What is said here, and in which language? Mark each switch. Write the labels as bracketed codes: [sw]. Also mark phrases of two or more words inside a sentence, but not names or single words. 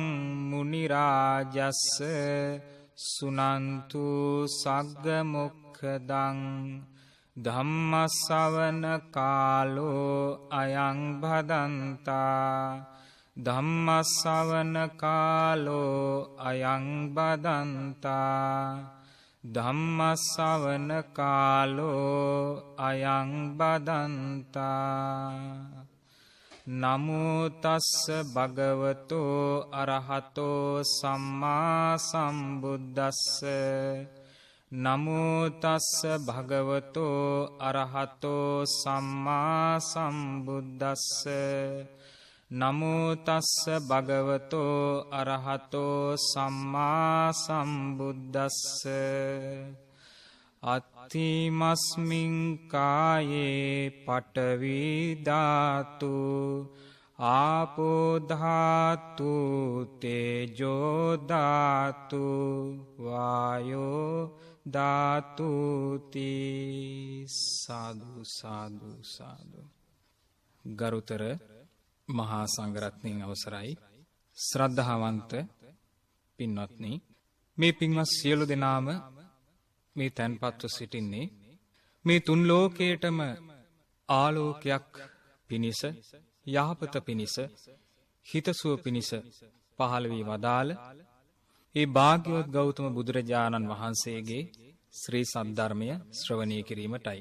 [pi] මුනි රාජස්ස සුනන්තු සග්ග මොක්ඛදං ධම්ම ශ්‍රවණ කාලෝ අයං භදන්තා ධම්ම ශ්‍රවණ කාලෝ අයං බදන්තා ධම්ම ශ්‍රවණ කාලෝ අයං බදන්තා. නමෝ තස්ස භගවතෝ අරහතෝ සම්මා සම්බුද්දස්ස. නමෝ තස්ස භගවතෝ අරහතෝ සම්මා සම්බුද්දස්ස. නමෝ තස්ස භගවතෝ අරහතෝ සම්මා සම්බුද්දස්ස. අත්ථිමස්මින් කායේ පඨවි ධාතු ආපෝ ධාතු තේජෝ ධාතු වායෝ ධාතු තී. සාදු සාදු සාදු. [si] ගරුතර මහා සංඝරත්නයන් අවසරයි, ශ්‍රද්ධාවන්ත පින්වත්නි, මේ පින්වත් සියලු දෙනාම මේ තැන්පත්ව සිටින්නේ මේ තුන් ලෝකයටම ආලෝකයක් පිණිස, යහපත පිණිස, හිතසුව පිණිස පහළ වී වදාළ ඒ භාග්‍යවත් ගෞතම බුදුරජාණන් වහන්සේගේ ශ්‍රී සද්ධර්මය ශ්‍රවණය කිරීමටයි.